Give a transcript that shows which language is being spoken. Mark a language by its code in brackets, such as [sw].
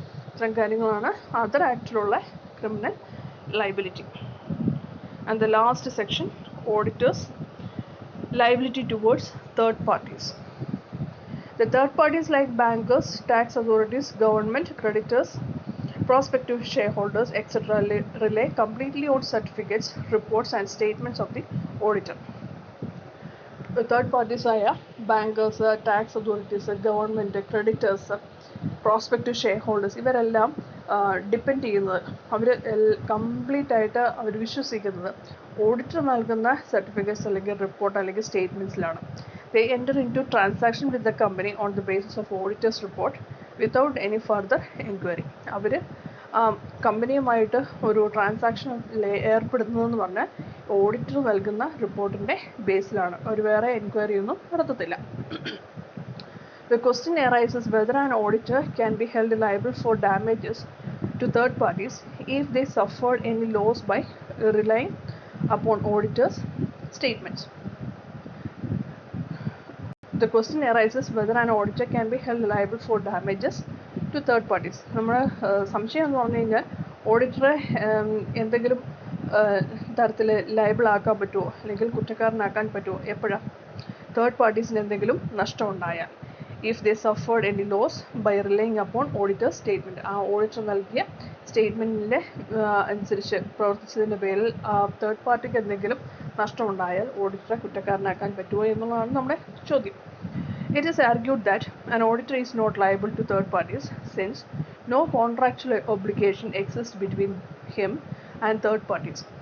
[ml] ഇത്തരം കാര്യങ്ങളാണ് other ആക്ടിലുള്ള criminal liability. [en] And the last section, auditors liability towards third parties. The third parties like bankers, tax authorities, government, creditors, prospective shareholders, etc. rely completely on certificates, reports and statements of the auditor. [ml] Third parties ആയ bankers, tax authorities, government, creditors, prospective share holders ഇവരെല്ലാം depend ചെയ്യുന്നത്, അവർ complete ആയിട്ട് അവർ വിശ്വസിക്കുന്നത് auditor നൽകുന്ന certificates അല്ലെങ്കിൽ report അല്ലെങ്കിൽ സ്റ്റേറ്റ്മെൻറ്റ്സിലാണ്. [en] They enter into transaction with the company on the basis of auditor's report without any further inquiry. [ml] അവർ കമ്പനിയുമായിട്ട് ഒരു transaction ഏർപ്പെടുന്നതെന്ന് പറഞ്ഞാൽ auditor നൽകുന്ന റിപ്പോർട്ടിൻ്റെ ബേസിലാണ്. അവർ വേറെ എൻക്വയറി ഒന്നും നടത്തത്തില്ല. [en] The question arises whether an auditor can be held liable for damages to third parties if they suffered any loss by relying upon auditor's statements. The question arises whether an auditor can be held liable for damages to third parties. [ml] നമ്മുടെ സംശയം എന്ന് പറഞ്ഞു കഴിഞ്ഞാൽ ഓഡിറ്ററെ എന്തെങ്കിലും തരത്തിൽ liable ആക്കാൻ പറ്റുമോ അല്ലെങ്കിൽ കുറ്റക്കാരനാക്കാൻ പറ്റുമോ എപ്പോഴാണ് തേർഡ് പാർട്ടീസിന് എന്തെങ്കിലും നഷ്ടമുണ്ടായാൽ. [en] if they suffered any loss by relying upon auditors statement, [ml] ആ ഓഡിറ്റർ നൽകിയ സ്റ്റേറ്റ്മെൻറ്റിൻ്റെ അനുസരിച്ച് പ്രവർത്തിച്ചതിൻ്റെ പേരിൽ തേർഡ് പാർട്ടിക്ക് എന്തെങ്കിലും നഷ്ടമുണ്ടായാൽ ഓഡിറ്ററെ കുറ്റക്കാരനാക്കാൻ പറ്റുമോ എന്നുള്ളതാണ് നമ്മുടെ ചോദ്യം. [en] It is argued that an auditor is not liable to third parties since no contractual obligation exists between him and third parties.